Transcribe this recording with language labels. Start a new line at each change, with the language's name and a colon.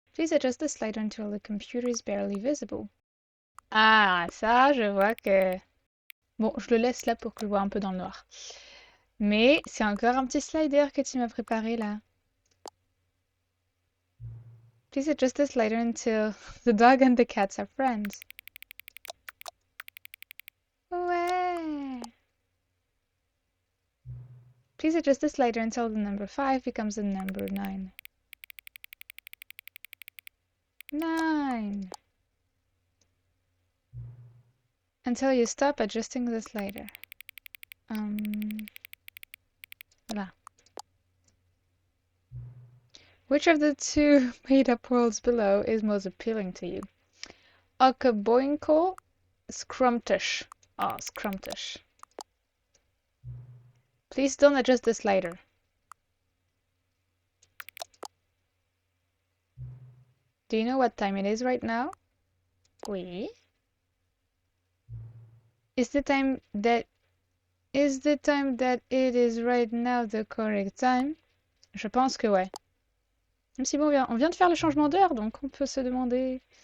English: Please adjust the slider until the computer is barely visible.
French: Ah, ça, je vois que... Bon, je le laisse là pour que je vois un peu dans le noir. Mais c'est encore un petit slider que tu m'as préparé là.
English: Please adjust the slider until the dog and the cats are friends.
French: Ouais.
English: Please adjust the slider until the number 5 becomes the number 9. 9. Until you stop adjusting the slider. Voilà. Which of the two made-up worlds below is most appealing to you? Okaboinko, Scrumptious. Oh, Scrumptious. Please don't adjust the slider. Do you know what time it is right now? Oui. Is the time that it is right now the correct time?
French: Je pense que ouais. Même si bon, on vient de faire le changement d'heure, donc on peut se demander...